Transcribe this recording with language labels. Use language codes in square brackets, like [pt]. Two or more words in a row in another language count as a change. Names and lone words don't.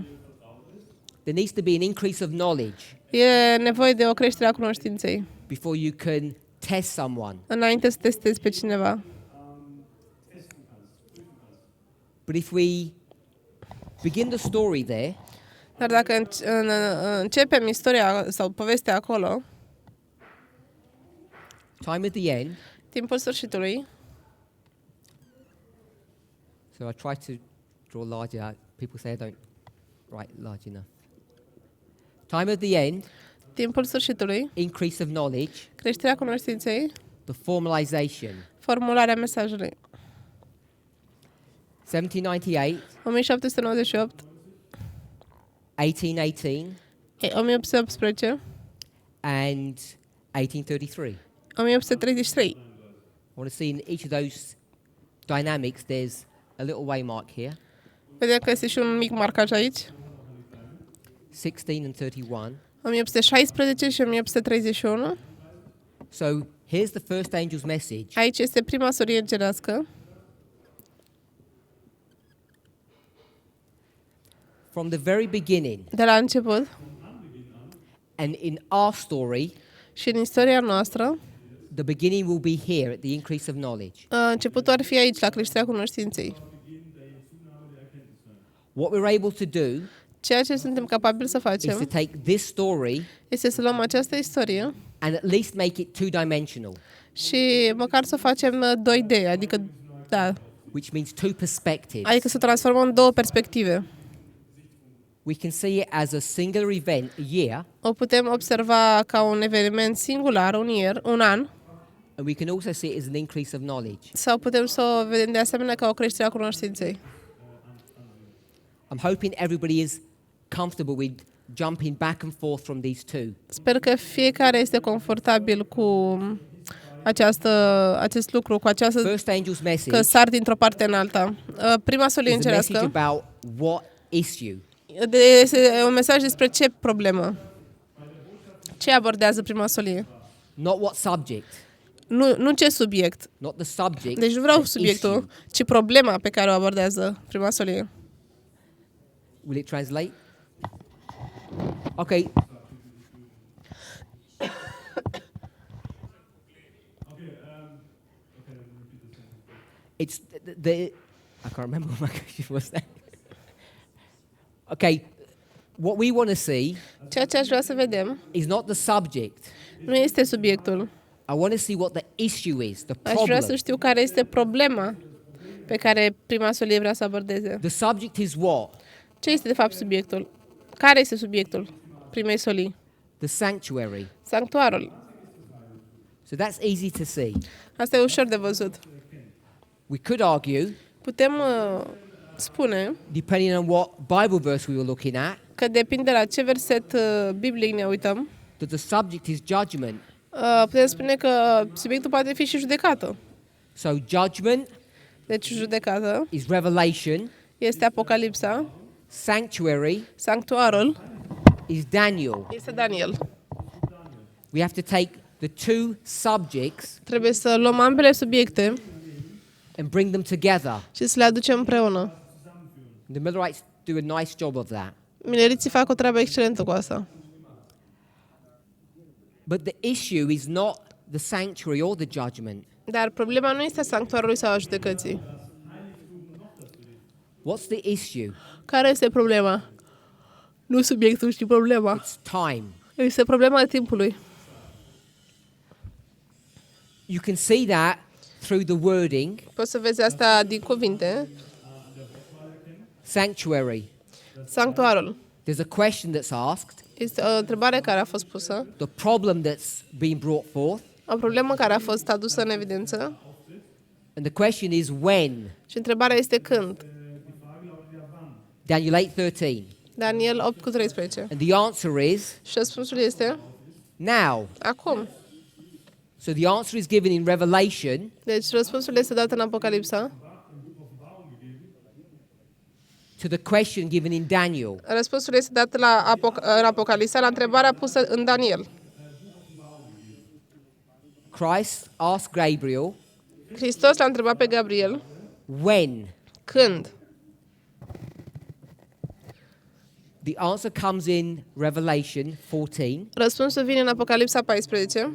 [en] There needs to be an increase of knowledge [ro] E nevoie de o creștere a cunoștinței [en] before you can test someone. [ro] înainte să testezi pe cineva. [en] But if we begin the story there, [ro] Dar dacă începem istoria sau povestea acolo, [en] time at the end, [ro] timpul sfârșitului, [en] so I try to draw larger out. People say I don't write large enough. Time of the end, [ro] Timpul sfârșitului, [en] increase of knowledge, [ro] creșterea cunoștinței, [en] the formalization. [ro] formularea mesajului. [en] 1798, [ro] 1798, [en] 1818, [ro] 1818, [en] and 1833. [ro] 1833. [en] I want to see in each of those dynamics there's a little waymark here. [ro] Vedem că este și un mic marcaj aici. [en] 16 and 31. [ro] 1816 și 1831. [en] So here's the first angel's message. [ro] Aici este prima solie îngerească. [en] From the very beginning, [ro] De la început [en] and in our story, [ro] și în istoria noastră, [en] the beginning will be here at the increase of knowledge. [ro] începutul ar fi aici, la creșterea cunoștinței. [en] What we're able to do [ro] Ceea ce suntem capabili să [en] is to [ro] facem [en] take this story [ro] este să luăm această istorie [en] and at least make it two-dimensional, [ro] și măcar să facem 2D, adică, da, [en] which means two perspectives. [ro] adică să transformăm în două perspective. [en] We can see it as a singular event, a year, [ro] O putem observa ca un eveniment singular, un an, [en] and we can also see it as an increase of knowledge. [ro] sau putem să o vedem de asemenea ca o creștere a cunoștinței. [en] I'm hoping everybody is comfortable with jumping back and forth from these two. [ro] Sper că fiecare este confortabil cu acest lucru, cu această [en] First angel's [ro] că [en] message [ro] sar dintr-o parte în alta. Prima solie [en] is a message [ro] îngerească [en] about what issue. [ro] este un mesaj despre ce problemă. Ce abordează prima solie? [en] Not what subject, [ro] Nu ce subiect. [en] not the subject. [ro] Deci nu vreau [en] the [ro] subiectul, [en] issue. [ro] ci problema pe care o abordează prima solie. [en] Will it translate? Okay. It's the I can't remember what my question was there. Okay, what we want to see [ro] Ceea ce aș vrea să vedem [en] is not the subject. [ro] nu este subiectul. [en] I want to see what the issue is, the [ro] Aș vrea să [en] problem. [ro] știu care este problema pe care prima solie vrea să abordeze. [en] The subject is what? [ro] Ce este de fapt subiectul? Care este subiectul primei solii? [en] The sanctuary. [ro] Sanctuarul. [en] So that's easy to see. [ro] Asta e ușor de văzut. [en] We could argue, [ro] Putem spune [en] depending on what Bible verse we were looking at, [ro] că depinde la ce verset biblic ne uităm. [en] that the subject is judgment. [ro] Putem spune că subiectul poate fi și judecată. [en] So judgment [ro] Deci judecată [en] is revelation. [ro] este Apocalipsa, [en] Sanctuary [ro] sanctuarul [en] is Daniel. [ro] este Daniel. [en] We have to take the two subjects [ro] Trebuie să luăm ambele subiecte [en] and bring them together. [ro] și să le aducem împreună. [en] The Millerites do a nice job of that. [ro] Mileriții fac o treabă excelentă cu asta. [en] But the issue is not the sanctuary or the judgment. [ro] Dar problema nu este a sanctuarului sau a judecății. [en] What's the issue? [ro] Care este problema? Nu subiectul, ci problema. [en] It's time. [ro] Este problema timpului. [en] You can see that through the wording. [ro] Poți să vezi asta din cuvinte. [en] Sanctuary. [ro] Sanctuarul. [en] There's a question that's asked, [ro] Este o întrebare care a fost pusă, [en] the problem that's being brought forth, [ro] o problemă care a fost adusă în evidență [en] and the question is when. [ro] și întrebarea este când. [en] Daniel 8:13. [ro] Daniel 8:13. [en] And the answer is [ro] Și răspunsul este [en] now. [ro] acum. [en] So the answer is given in Revelation, [ro] Deci răspunsul este dat în Apocalipsa. [en] to the question given in Daniel. [ro] Răspunsul este dat în Apocalipsa la întrebarea pusă în Daniel. [en] Christ asked Gabriel, [ro] Hristos l-a întrebat pe Gabriel [en] when? [ro] când. [en] The answer comes in Revelation 14. [ro] Răspunsul vine în Apocalipsa 14.